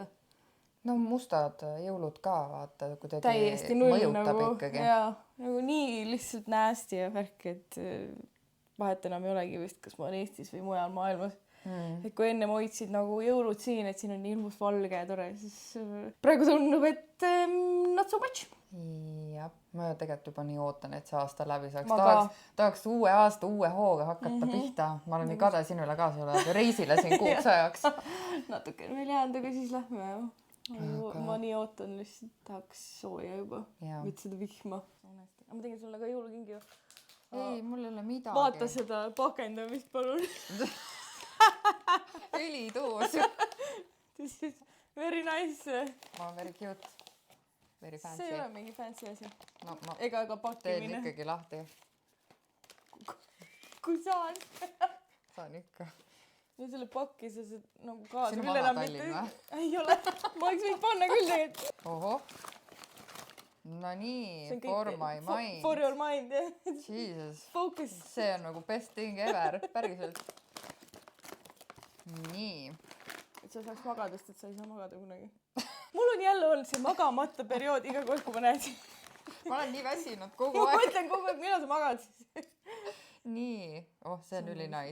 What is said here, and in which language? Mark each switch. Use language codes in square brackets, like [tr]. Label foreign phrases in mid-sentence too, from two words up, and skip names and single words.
[et] No mustad jõulud ka, vaata, kuidagi täiesti null mõjutab nagu, ikkagi. Jaa, nagu nii lihtsalt näästi ja värk, et vahet enam ei olegi vist, kas ma olen Eestis või mujal maailmas. Et kui enne hoidsid nagu jõulud siin, et siin on ilmus valge ja tore, siis praegu tundub, et [en] not so much. [et] Jah, ma tegelikult juba nii ootan, et see aasta läbi saaks. Tahaks uue aasta, uue hooga hakata pihta. Ma olen nii kade sinule ka reisile siin kuuks ajaks. Natuke veel jäänud, aga siis lähme jah. Ma nii ootan, lihtsalt tahaks sooja juba. Võid seda vihma. Ma tegin sulle ka jõulukingi. Ei, mul ei ole midagi. Vaata seda pakendamist, palun. Õlitoos. [en] This is very nice. Ma very cute. Very fancy. [et] See ei ole mingi fancy asi. No, ega pakkimine. Teen ikkagi lahti. Kui saan. Saan ikka. Ja selle pakki sa nagu kaasa. Sinu vana Tallinn või? Ei ole. Ma oleks võinud panna küll tegelikult. Oho. No nii, [en] for my mind. For your mind, jah. Jesus. Focus. [et] See on nagu [en] best thing ever, [et] päriselt. Nii. Et sa saaks magada, sest et sa ei saa magada kunagi. Mul on jälle olnud see magamata periood iga kord, kui ma näed. Ma olen nii väsinud kogu aeg. Ma mõtlen kogu aeg, millal sa magad siis. Nii, see on üli nice.